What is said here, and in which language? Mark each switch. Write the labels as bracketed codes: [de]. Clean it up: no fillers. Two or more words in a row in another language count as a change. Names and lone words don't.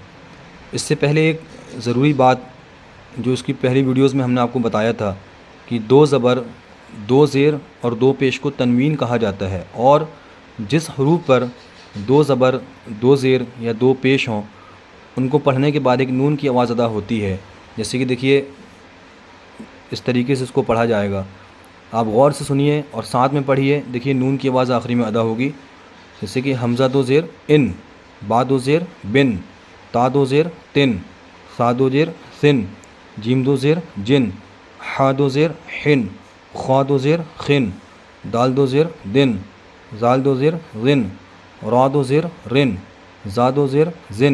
[ur] اس سے پہلے ایک ضروری بات جو اس کی پہلی ویڈیوز میں ہم نے آپ کو بتایا تھا کہ 2 زبر، 2 زیر اور 2 پیش کو تنوین کہا جاتا ہے، اور جس حروف پر 2 زبر، 2 زیر یا 2 پیش ہوں ان کو پڑھنے کے بعد ایک نون کی آواز ادا ہوتی ہے۔ جیسے کہ دیکھیے، اس طریقے سے اس کو پڑھا جائے گا، آپ غور سے سنیے اور ساتھ میں پڑھیے۔ دیکھیے نون کی آواز آخری میں ادا ہوگی، جیسے کہ حمزہ 2 زیر ان، با 2 زیر بن، تا 2 زیر تن، سا 2 زیر سن، جیم 2 زیر جن، حا 2 زیر حن، خوا 2 زیر خن، دال 2 زیر دن، زال 2 زیر غن، را 2 زیر رن، زا 2 زیر زن،